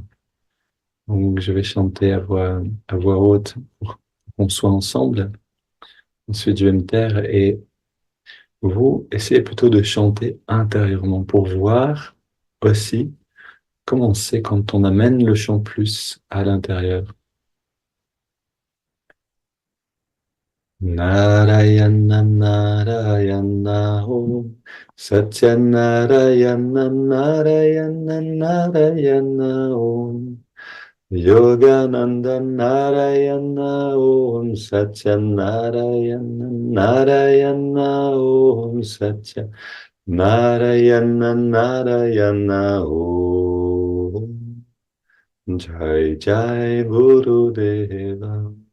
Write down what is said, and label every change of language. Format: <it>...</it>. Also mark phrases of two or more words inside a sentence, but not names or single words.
<fr>Donc, je vais chanter à voix haute pour qu'on soit ensemble. Ensuite, je vais me taire et vous essayez plutôt de chanter intérieurement pour voir aussi comment c'est quand on amène le chant plus à l'intérieur.</fr> <sa>नारायण नारायण ॐ सत्य नारायण नारायण नारायण ॐ योगानन्द नारायण ॐ सत्य नारायण नारायण ॐ सत्य नारायण नारायण ॐ जय जय गुरु देव</sa>